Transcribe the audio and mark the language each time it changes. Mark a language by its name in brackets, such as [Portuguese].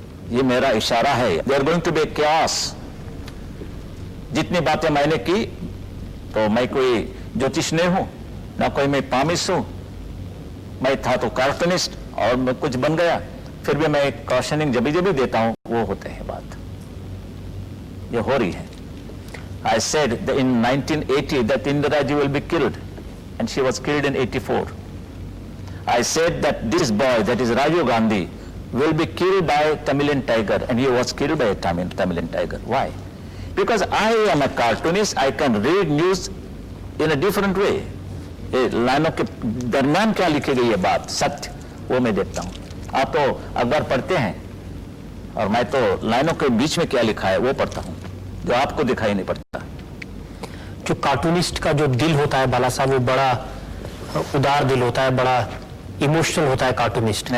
[Hindi] ये मेरा इशारा है। [English] They're going to be chaos। [Hindi] जितनी बातें मैंने की, तो मैं कोई ज्योतिष नहीं हूं, ना कोई मैं पामिस हूं, मैं था तो कार्टूनिस्ट और मैं कुछ बन गया, फिर भी मैं एक कॉशनिंग जब भी देता हूं वो होते हैं बात, ये हो रही है। [English] I said that in 1980 that Indira Ji will be killed, and she was killed in 84. I said that this boy, that is Rajiv Gandhi, will be killed by Tamilian tiger, and he was killed by a Tamilian tiger. Why? Because I am a cartoonist, I can read news in a different way. [Hindi] लाइनों के दरमियान क्या लिखी गई है बात, सत्य, वो मैं देखता हूँ। आप तो अखबार पढ़ते हैं और मैं तो लाइनों के बीच में क्या लिखा है वो पढ़ता हूँ, जो आपको दिखाई नहीं पड़ता। जो कार्टूनिस्ट का जो दिल होता है बाला साहब, वो बड़ा उदार दिल होता है, बड़ा इमोशनल होता है कार्टूनिस्ट।